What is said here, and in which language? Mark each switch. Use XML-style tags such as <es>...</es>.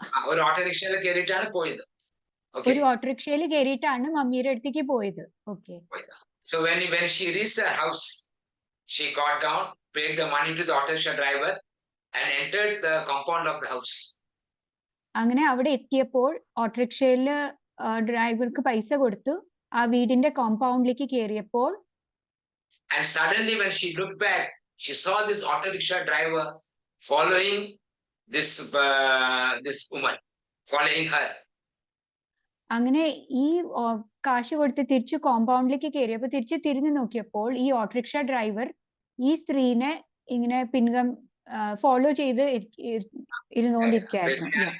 <ml>ഒരു ഓട്ടോറിക്ഷയിൽ കയറിയിട്ടാണ് പോയത്. ഒരു ഓട്ടോറിക്ഷയിൽ കയറിയിട്ടാണ് മമ്മിയുടെ അടുത്തേക്ക് പോയത്.</ml> <en>Okay. So when she reached her house, she got down, paid the money to the auto rickshaw driver, and entered the compound of the house.</en> <ml>അങ്ങനെ അവിടെ എത്തിയപ്പോൾ ഓട്ടോറിക്ഷയില് ഡ്രൈവർക്ക് പൈസ കൊടുത്തു. ആ വീടിന്റെ കോമ്പൗണ്ടിലേക്ക് കയറിയപ്പോൾ</ml> <en>and suddenly when she looked back, she saw this auto rickshaw driver following this woman, following her.</en> <ml>അങ്ങനെ ഈ കാശ് കൊടുത്ത് തിരിച്ചു കോമ്പൗണ്ടിലേക്ക് കയറിയപ്പോൾ തിരിച്ചു തിരിഞ്ഞു നോക്കിയപ്പോൾ ഈ ഓട്ടോറിക്ഷ ഡ്രൈവർ ഈ സ്ത്രീനെ ഇങ്ങനെ ഫോളോ ചെയ്ത് ഇരുന്നുകൊണ്ടിരിക്കുകയായിരുന്നു.</ml>